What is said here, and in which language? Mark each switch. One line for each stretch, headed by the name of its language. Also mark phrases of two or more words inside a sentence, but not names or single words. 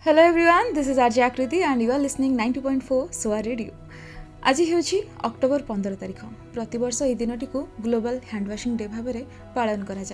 English: Hello everyone, this is RJ Akriti and you are listening 90.4 SOA Radio.
Odia: आज ହେଉଛି ଅକ୍ଟୋବର 15 ତାରିଖ। ପ୍ରତିବର୍ଷ ଏହି ଦିନଟିକୁ ଗ୍ଲୋବାଲ ହ୍ୟାଣ୍ଡ ୱାଶିଂ ଡେ ଭାବରେ ପାଳନ କରାଯାଏ।